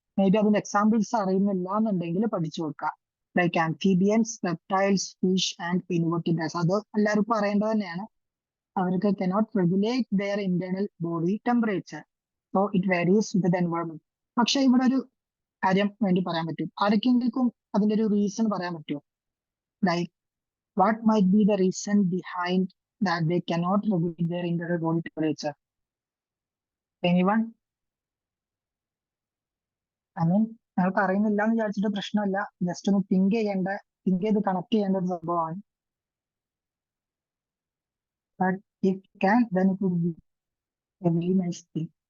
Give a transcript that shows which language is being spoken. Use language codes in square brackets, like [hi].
[ml] May be അതിന്റെ examples അറിയുന്നില്ല എന്നുണ്ടെങ്കിൽ പഠിച്ചു വെക്കുക. Like amphibians, reptiles, fish and invertebrates. അത് എല്ലാവർക്കും അറിയേണ്ടത് തന്നെയാണ്. [en] അവർക്ക് cannot regulate their internal body temperature, so it varies with the environment. [ml] പക്ഷെ ഇവിടെ ഒരു കാര്യം വേണ്ടി പറയാൻ പറ്റും. ആർക്കെങ്കിലും അതിന്റെ ഒരു റീസൺ പറയാൻ പറ്റുമോ? [en] Like what might be the reason behind that they cannot regulate their internal body temperature? Anyone? I mean, [ml] ഞങ്ങൾക്ക് അറിയുന്നില്ല എന്ന് വിചാരിച്ചിട്ട് പ്രശ്നമല്ല. ജസ്റ്റ് ഒന്ന് തിങ്ക് ചെയ്ത് കണക്ട് ചെയ്യേണ്ട ഒരു സംഭവമാണ്. [en] But if you can, then it would be a very nice thing.